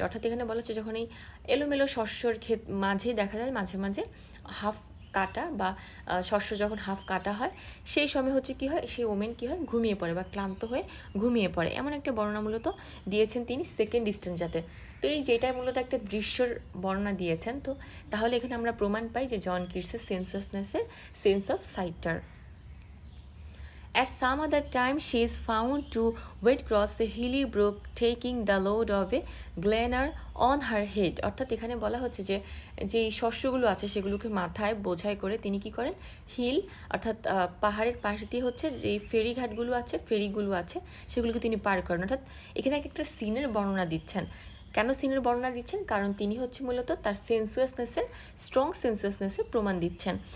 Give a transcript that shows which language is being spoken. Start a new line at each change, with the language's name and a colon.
Bangla: অর্থাৎ এখানে বলা হচ্ছে যখন এই এলোমেলো শস্যর ক্ষেত মাঝে দেখা যায় মাঝে মাঝে হাফ কাটা বা শস্য যখন হাফ কাটা হয় সেই সময় হচ্ছে কি হয়, সেই ওমেন কি হয়, ঘুমিয়ে পড়ে বা ক্লান্ত হয়ে ঘুমিয়ে পড়ে, এমন একটা বর্ণনা মূলত দিয়েছেন তিনি সেকেন্ড স্ট্যাঞ্জাতে। তো এই যেটা মূলত একটা দৃশ্যর বর্ণনা দিয়েছেন, তো তাহলে এখানে আমরা প্রমাণ পাই যে জন কিটসের সেন্সুয়াসনেসের
English: Sense of সাইটটার। At some other time, she is found to wade across a hilly brook, taking the load of a gleaner on her head.
Bangla: অর্থাৎ এখানে বলা হচ্ছে যে যে শস্যগুলো আছে সেগুলোকে মাথায় বোঝাই করে তিনি কি করেন, হিল অর্থাৎ পাহাড়ের পাশ দিয়ে হচ্ছে যে ফেরিঘাটগুলো আছে ফেরিগুলো আছে সেগুলোকে তিনি পার করেন। অর্থাৎ এখানে একটা সিনের বর্ণনা দিচ্ছেন। কেন সিনের বর্ণনা দিচ্ছেন? কারণ তিনি হচ্ছে মূলত তার সেন্সুয়াসনেসের
English: strong সেন্সুয়াসনেসের
Bangla: প্রমাণ দিচ্ছেন।